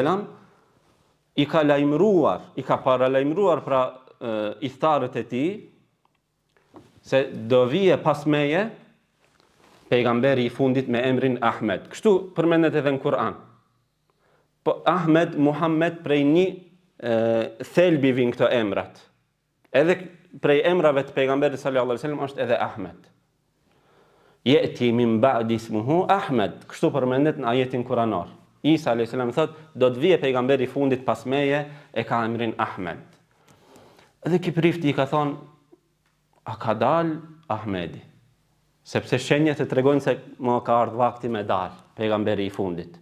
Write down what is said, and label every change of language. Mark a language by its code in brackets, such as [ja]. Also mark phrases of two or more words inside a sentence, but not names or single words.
[sq] i ka lajmëruar, i ka paralajmëruar pra iftarët e tij se do vije pas meje pejgamberi i fundit me emrin Ahmed. Kështu përmendet edhe në Kur'an. Po Ahmed, Muhammed prej një thelbi vin këto emrat. Edhe prej emrave të pejgamberit [ar] صلى الله عليه وسلم [sq] është edhe Ahmed. [ar] يأتي من بعدي اسمه أحمد. [sq] Kështu përmendet në ajetin kuranor. Isa a.s. thot, do të vije pejgamberi i fundit pas meje, e ka emrin Ahmed. Edhe ky prifti i ka thonë, a ka dal Ahmedi? Sepse shenjat e tregojnë se më ka ardhur vakti me dal pejgamberi i fundit.